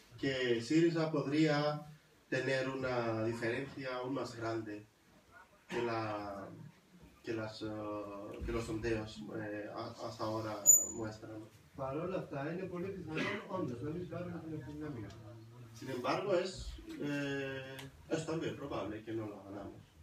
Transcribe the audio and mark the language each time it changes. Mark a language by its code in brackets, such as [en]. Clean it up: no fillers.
[es] Que Syriza podría tener una diferencia aún más grande que los sondeos hasta ahora muestran. [el] Παρ' όλα αυτά, είναι πολύ πιθανό όντως να μην πάρουμε την αυτοδυναμία. [es] Sin embargo, es también probable que no lo ganamos.